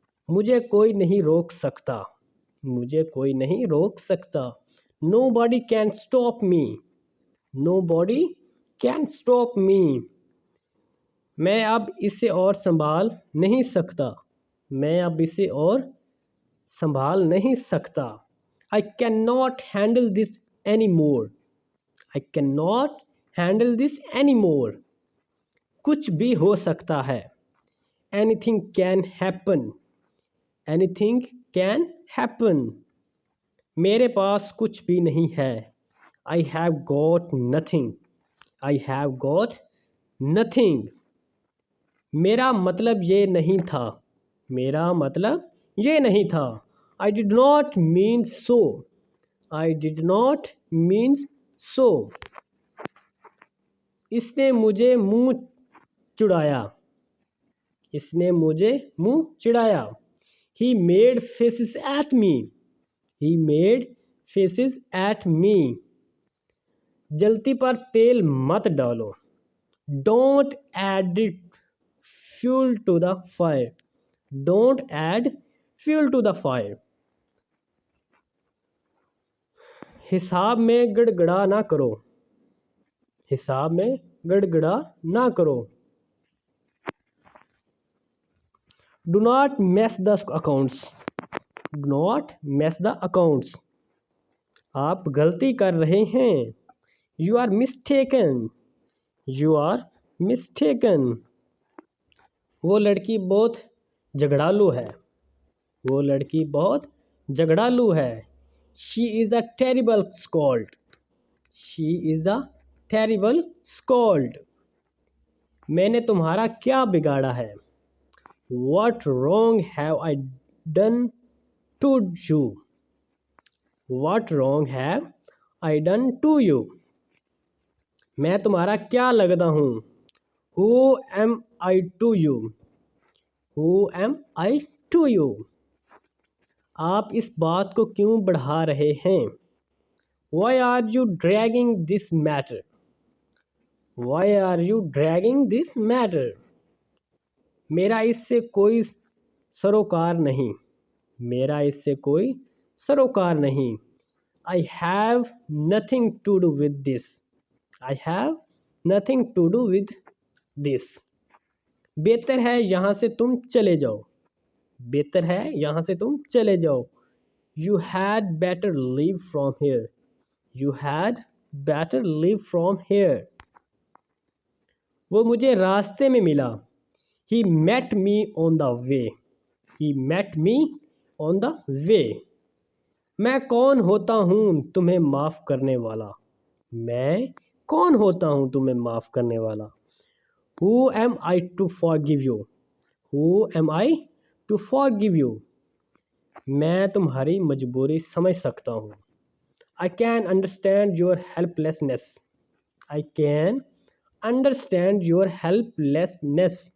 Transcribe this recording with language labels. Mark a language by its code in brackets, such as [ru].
[hi] मुझे कोई नहीं रोक सकता। मुझे कोई नहीं रोक सकता। [en] Nobody can stop me. Nobody can stop me. [hi] मैं अब इसे और संभाल नहीं सकता। मैं अब इसे और संभाल नहीं सकता। [en] I cannot handle this anymore. I cannot handle this anymore. [hi] कुछ भी हो सकता है। [en] Anything can happen. Anything can happen. [hi] मेरे पास कुछ भी नहीं है। [en] I have got nothing. I have got nothing. [hi] मेरा मतलब ये नहीं था। मेरा मतलब ये नहीं था। [en] I did not mean so. I did not mean so. [hi] इसने मुझे मुंह चिढ़ाया। इसने मुझे मुंह चिढ़ाया। [en] He made faces at me. He made faces at me. [hi] जलती पर तेल मत डालो। [en] Don't add fuel to the fire. Don't add fuel to the fire. [hi] हिसाब में गड़गड़ा ना करो। हिसाब में गड़गड़ा ना करो। [en] Do not mess the accounts. Do not mess the accounts. [hi] आप गलती कर रहे हैं। [en] You are mistaken. You are mistaken. [hi] वो लड़की बहुत झगड़ालू है। वो लड़की बहुत झगड़ालू है। [en] She is a terrible scold. She is a terrible scold. [hi] मैंने तुम्हारा क्या बिगाड़ा है? [en] What wrong have I done to you? What wrong have I done to you? [hi] मैं तुम्हारा क्या लगता हूँ? [en] Who am I to you? Who am I to you? [hi] आप इस बात को क्यों बढ़ा रहे हैं? [en] Why are you dragging this matter? Why are you dragging this matter? [hi] मेरा इससे कोई सरोकार नहीं। मेरा इससे कोई सरोकार नहीं। [en] I have nothing to do with this. I have nothing to do with this. [hi] बेहतर है यहाँ से तुम चले जाओ। बेहतर है यहाँ से तुम चले जाओ। [en] You had better leave from here. You had better leave from here. [hi] वो मुझे रास्ते में मिला। [en] He met me on the way. He met me on the way. [hi] मैं कौन होता हूँ तुम्हें माफ़ करने वाला? मैं कौन होता हूँ तुम्हें माफ़ करने वाला? [en] Who am I to forgive you? Who am I to forgive you? [hi] मैं तुम्हारी मजबूरी समझ सकता हूँ। [en] I can understand your helplessness. I can understand your helplessness.